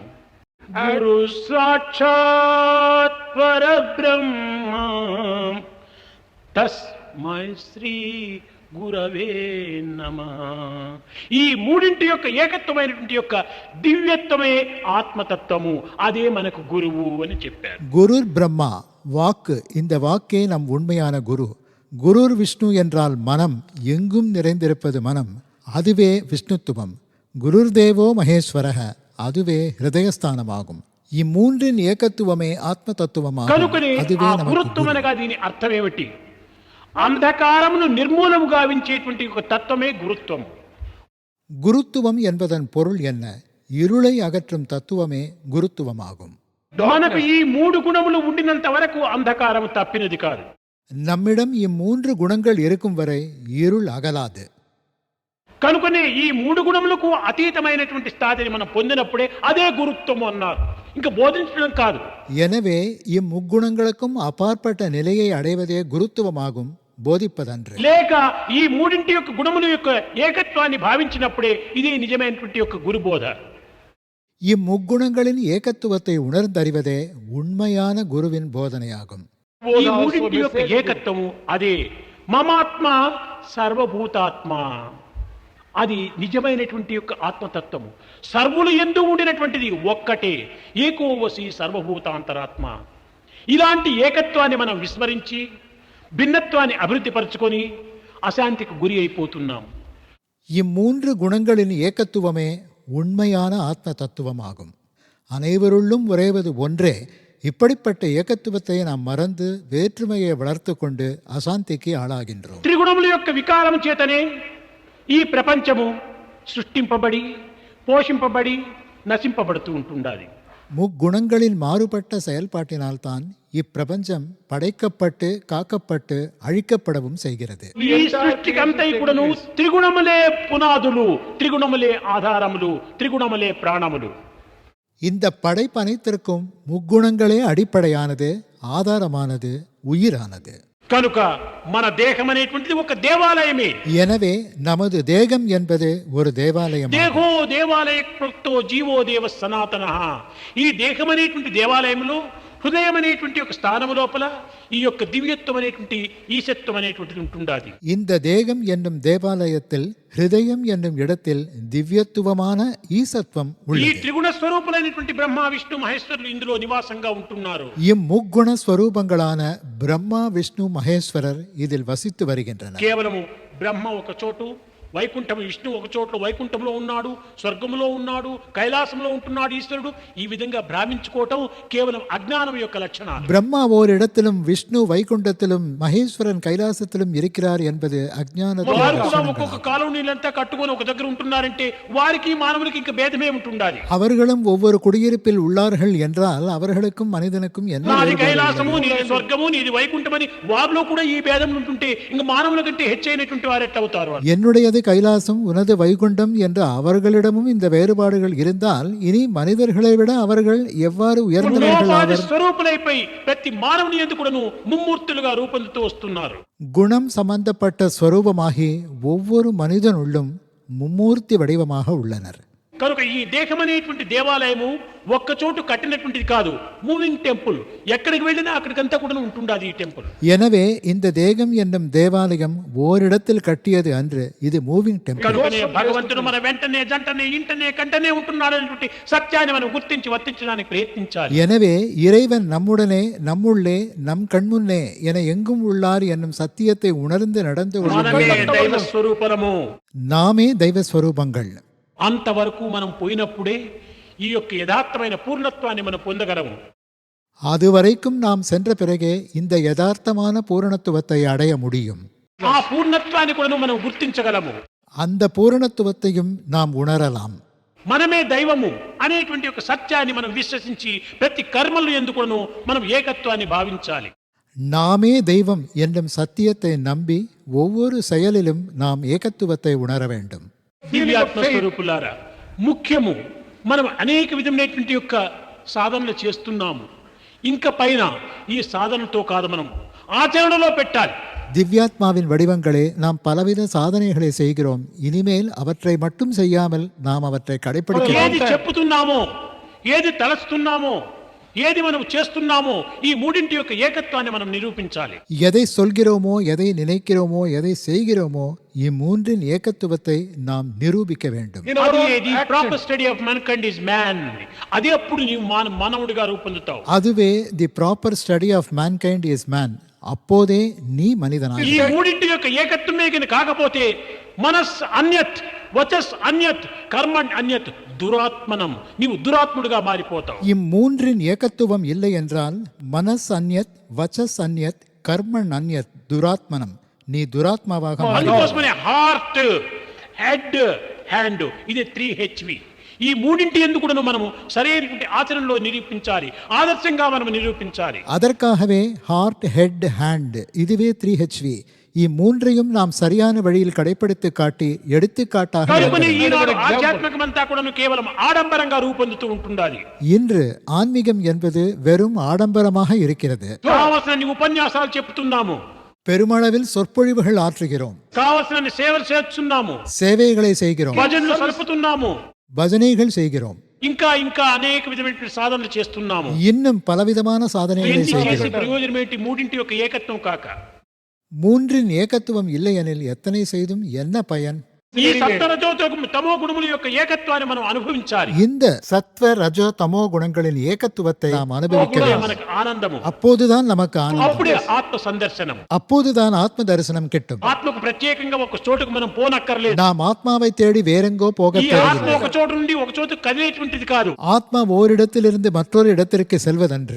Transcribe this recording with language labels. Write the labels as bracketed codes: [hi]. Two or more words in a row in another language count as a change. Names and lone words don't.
[sa] गुरु साक्षात् परब्रह्म तस्मै श्री गुरवे नमः. [te] ఈ మూడింటి యొక్క ఏకత్వమైనటువంటి యొక్క దివ్యత్వమే ఆత్మతత్వము, అదే మనకు గురువు అని చెప్పారు. [sa] गुरुर् ब्रह्मा [ta] வாக்கு, இந்த வாக்கே நம் உண்மையான குரு. [sa] गुरुर् विष्णु [ta] என்றால் மனம், எங்கும் நிறைந்திருப்பது மனம், அதுவே விஷ்ணுத்துவம். [sa] गुरुर् देवो महेश्वरः, [ta] அதுவே ஹிருதயஸ்தானமாகும். இம்மூன்றின் ஏகத்துவமே ஆத்ம தத்துவமாகும். [te] కనుకనే [ta] அதுவே [te] ఆ [ta] நமக்கு [te] గురుత్వం [ta] குரு. [te] అనగా దీని అర్థం ఏమిటి? అంధకారమును నిర్మూలము గావించేటువంటి ఒక తత్వమే గురుత్వం. [ta] குருத்துவம் என்பதன் பொருள் என்ன? இருளை அகற்றும் தத்துவமே குருத்துவமாகும். [te] మనకు ఈ మూడు గుణములు ఉండినంత వరకు అంధకారం తప్పినది కాదు. [ta] நம்மிடம் இம்மூன்று குணங்கள் இருக்கும் வரை இருள் அகலாது. [te] కనుకనే ఈ మూడు గుణములకు అతీతమైనటువంటి స్థాయిని మనం పొందినప్పుడే అదే గురుత్వం అన్నారు, ఇంకా బోధించడం కాదు. [ta] எனவே இம்முக்குணங்களுக்கும் அப்பாற்பட்ட நிலையை அடைவதே குருத்துவமாகும், போதிப்பதன்று. [te] లేక ఈ మూడింటి యొక్క గుణముల యొక్క ఏకత్వాన్ని భావించినప్పుడే ఇది నిజమైనటువంటి యొక్క గురుబోధ. [ta] இம்முக்குணங்களின் ஏகத்துவத்தை உணர்ந்தறிவதே உண்மையான குருவின் போதனையாகும். [te] ఈ మూడింటి యొక్క ఏకత్వము అదే [sa] ममात्मा सर्वभूतात्मा, [te] అది నిజమైనటువంటి యొక్క ఆత్మతత్వము. సర్వులు ఎందు ఉండినటువంటిది ఒక్కటే, [sa] एकोवशी सर्वभूतान्तरात्मा. [te] ఇలాంటి ఏకత్వాన్ని మనం విస్మరించి భిన్నత్వాన్ని అభివృద్ధి పరుచుకొని అశాంతికి గురి అయిపోతున్నాం. [ta] இம்மூன்று குணங்களின் ஏகத்துவமே உண்மையான ஆத்ம தத்துவமாகும். அனைவருள்ளும் உறைவது ஒன்றே. இப்படிப்பட்ட ஏகத்துவத்தை நாம் மறந்து வேற்றுமையை வளர்த்து கொண்டு அசாந்திக்கு ஆளாகின்றோம். [te] త్రిగుణముల యొక్క వికారం చేతనే ఈ ప్రపంచము సృష్టింపబడి పోషింపబడి నశింపబడుతూ ఉంటుండాలి. [ta] முக்குணங்களின் மாறுபட்ட செயல்பாட்டினால்தான் இப்பிரபஞ்சம் படைக்கப்பட்டு காக்கப்பட்டு அழிக்கப்படவும் செய்கிறது. [te] ఈ సృష్టికంతై కూడాను త్రిగుణములే పునాదులు, త్రిగుణములే ఆధారములు, త్రిగుణములే ప్రాణములు. [ta] இந்த படைப்பனைத்திற்கும் முக்குணங்களே அடிப்படையானது, ஆதாரமானது, உயிரானது. [te] కనుక మన దేహం అనేటువంటిది ఒక దేవాలయమే. [ta] எனவே நமது தேகம் என்பது ஒரு தேவாலயம். [sa] देहो देवालय प्रोक्तो जीवो देव सनातन. [te] ఈ దేహం అనేటువంటి దేవాలయంలో హృదయం అనేటువంటి ఒక స్థానము లోపల ఈ యొక్క దివ్యత్వం అనేటువంటి ఈశత్వం అనేటువంటిది ఉంటుండాది. [ta] இந்த தேகம் என்னும் தேவாலயத்தில், ஹிருதயம் என்னும் இடத்தில் திவ்யத்துவமான ஈசத்துவம் [te] ఈ [ta] உள்ளது. [te] త్రిగుణ స్వరూపులైనటువంటి బ్రహ్మ విష్ణు మహేశ్వరులు ఇందులో నివాసంగా ఉంటున్నారు. [ta] இம்முக்குண ஸ்வரூபங்களான பிரம்மா விஷ்ணு மகேஸ்வரர் இதில் வசித்து வருகின்றனர். [te] కేవలము బ్రహ్మ ఒక చోటు, వైకుంఠం విష్ణు ఒక చోట్ల వైకుంఠంలో ఉన్నాడు, స్వర్గంలో ఉన్నాడు, కైలాసంలో ఉంటున్నాడు ఈశ్వరుడు. ఈ విధంగా భ్రామించుకోవటం కేవలం అజ్ఞానం యొక్క లక్షణాలు. [ta] பிரம்மா ஓரிடத்திலும் விஷ்ணு வைகுண்டத்திலும் மகேஸ்வரன் கைலாசத்திலும் இருக்கிறார் என்பது அஜ்ஞானத்தின் [te] వారు కూడా [ta] லட்சணங்களாகும். [te] ఒక్కొక్క కాలం నీళ్ళంతా కట్టుకొని ఒక దగ్గర ఉంటున్నారంటే వారికి మానవులకి ఇంకా భేదమే ఉంటుండాలి. [ta] அவர்களும் ஒவ்வொரு குடியிருப்பில் உள்ளார்கள் என்றால் அவர்களுக்கும் மனிதனுக்கும் என்ன [te] నాది [ta] வேறுபாடு [te] కైలాసము, [ta] உள்ளது? [te] నీది స్వర్గము, నీది వైకుంఠమని వారిలో కూడా ఈ భేదం ఉంటుంటే ఇంకా మానవుల కంటే హెచ్చైనటువంటి వారు ఎట్లవుతారు? [ta] என்னுடையது கைலாசம், உனது வைகுண்டம் என்ற அவர்களிடமும் இந்த வேறுபாடுகள் இருந்தால் இனி மனிதர்களை விட அவர்கள் எவ்வாறு உயர்ந்தவர்கள் [te] లోపాది [ta] ஆவர்? [te] స్వరూపులైపోయి ప్రతి మానవుని యందు కూడాను ముమ్మూర్తులుగా రూపొందుతూ వస్తున్నారు. [ta] குணம் சம்பந்தப்பட்ட ஸ்வரூபமாகி ஒவ்வொரு மனிதனுள்ளும் மும்மூர்த்தி வடிவமாக உள்ளனர். [te] కనుక ఈ దేహం అనేటువంటి దేవాలయము ఒక్క చోటు కట్టినటువంటిది కాదు, [en] moving temple. [te] ఎక్కడికి వెళ్ళినా అక్కడికంతా కూడా ఉంటుండాది ఈ టెంపుల్. [ta] எனவே இந்த தேகம் என்னும் தேவாலயம் ஓரிடத்தில் கட்டியது அன்று, இது [en] moving temple. [te] కనుకనే భగవంతుడు మన వెంటనే జంటనే ఇంటనే కంటనే ఉంటున్నాడు అనేటువంటి సత్యాన్ని మనం గుర్తించి వర్తించడానికి ప్రయత్నించాలి. [ta] எனவே இறைவன் நம்முடனே, நம்முள்ளே, நம் கண்முன்னே என எங்கும் உள்ளார் என்னும் சத்தியத்தை உணர்ந்து நடந்து [te] మనమే [ta] கொள்ளுங்கள். [te] దైవ స్వరూపము. [ta] நாமே தெய்வ ஸ்வரூபங்கள். [te] అంతవరకు మనం పోయినప్పుడే ఈ యొక్క యథార్థమైన పూర్ణత్వాన్ని మనం పొందగలము. [ta] அதுவரைக்கும் நாம் சென்ற பிறகே இந்த யதார்த்தமான பூரணத்துவத்தை அடைய முடியும். [te] ఆ పూర్ణత్వాన్ని కూడా మనం గుర్తించగలము. [ta] அந்த பூரணத்துவத்தையும் நாம் உணரலாம். [te] మనమే దైవము అనేటువంటి ఒక సత్యాన్ని మనం విశ్వసించి ప్రతి కర్మలు ఎందుకును మనం ఏకత్వాన్ని భావించాలి. [ta] நாமே தெய்வம் என்னும் சத்தியத்தை நம்பி ஒவ்வொரு செயலிலும் நாம் ஏகத்துவத்தை உணர வேண்டும். [te] దివ్యాత్మ స్వరూపులారా, ముఖ్యము మనం అనేక విధమైనటువంటి యొక్క సాధనలు చేస్తున్నాము. ఇంకా పైన ఈ సాధనతో కాదు, మనం ఆచరణలో పెట్టాలి. [ta] திவ்யாத்மாவின் வடிவங்களே, நாம் பலவித சாதனைகளை செய்கிறோம். இனிமேல் அவற்றை மட்டும் செய்யாமல் நாம் அவற்றை கடைபிடிக்க [te] ఏది [ta] வேண்டும். [te] చెప్పుతున్నామో, ఏది తలస్తున్నామో, ఏది మనం చేస్తున్నామో, ఈ మూడింటి యొక్క ఏకత్వాన్ని మనం నిరూపించాలి. [ta] எதை சொல்கிறோமோ, எதை நினைக்கிறோமோ, எதை செய்கிறோமோ, இம்மூன்றின் ஏகத்துவத்தை நாம் நிரூபிக்க வேண்டும். [en] అది proper study of mankind is man. [te] అది అప్పుడు నీవు మానవుడిగా రూపొందుతావు. [en] அதுவே the proper study of mankind is man. [ta] அப்போதே நீ மனிதனாக. [te] ఈ మూడింటి యొక్క ఏకత్వమే కింద కాకపోతే [sa] मनस् अन्यत् वचस् अन्यत् कर्म अन्यत् दुरात्मनम्, [te] నీవు దురాత్ముడిగా మారిపోతావు. [ta] இம்மூன்றின் ஏகத்துவம் இல்லை என்றால் [sa] मनस् अन्यत् वचस् अन्यत् कर्मन् अन्यत् दुरात्मनम्, [ta] நீ துராத்மாவாக மாறுவாய். [te] అందుకోసమనే [en] heart, head, hand, [te] ఇది 3HV. ఈ మూడింటి ఎందుకు కూడా మనము సరైనటువంటి ఆచరణలో నిరూపించాలి, ఆదర్శంగా మనం నిరూపించాలి. [ta] அதற்காகவே [en] heart, head, hand, [ta] இதுவே 3HV. இம்மூன்றையும் நாம் சரியான வழியில் கடைபிடித்து காட்டி எடுத்துக்காட்டாக [te] కనుకనే [ta] நடக்க [te] ఈనాడు ఆధ్యాత్మికమంతా కూడా కేవలం ఆడంబరంగా రూపొందుతూ ఉంటుండాలి. [ta] இன்று ஆன்மீகம் என்பது வெறும் ஆடம்பரமாக இருக்கிறது. [te] కావలసిన ఉపన్యాసాలు చెప్తున్నాము, [ta] பெருமளவில் சொற்பொழிவுகள் ஆற்றுகிறோம், [te] కావలసిన సేవలు చేస్తున్నాము, [ta] சேவைகளை செய்கிறோம், [te] భజనలు సలుపుతున్నాము, [ta] பஜனைகள் செய்கிறோம், [te] ఇంకా ఇంకా అనేక విధమైన సాధనలు చేస్తున్నాము. [ta] இன்னும் பலவிதமான சாதனைகளை [te] ఎన్ని చేసి [ta] செய்கிறோம். [te] ప్రయోజనం ఏంటి? మూడింటి యొక్క ఏకత్వం కాక [ta] மூன்றின் ஏகத்துவம் இல்லையெனில் எத்தனை செய்தும் என்ன பயன்? [te] ఈ సత్వరజో తమో గుణముల యొక్క ఏకత్వాన్ని మనం అనుభవించాలి. [ta] இந்த சத்வ ரஜோ தமோ குணங்களின் ஏகத்துவத்தை நாம் அனுபவிக்க [te] అప్పుడే [ta] வேண்டும். [te] మనకు ఆనందము, [ta] அப்போதுதான் நமக்கு ஆனந்தம், [te] అప్పుడే ఆత్మ సందర్శనం. [ta] அப்போதுதான் ஆத்ம தரிசனம் கிட்டும். [te] ఆత్మకు ప్రత్యేకంగా ఒక చోటుకు మనం పోనక్కర్లేదు. [ta] நாம் ஆத்மாவை தேடி வேறெங்கோ போக [te] ఈ ఆత్మ [ta] தேவையில்லை. [te] ఒక చోటు నుండి ఒక చోటు కదిలేటువంటిది కాదు. [ta] ஆத்மா ஓரிடத்திலிருந்து மற்றொரு இடத்திற்கு செல்வதன்று.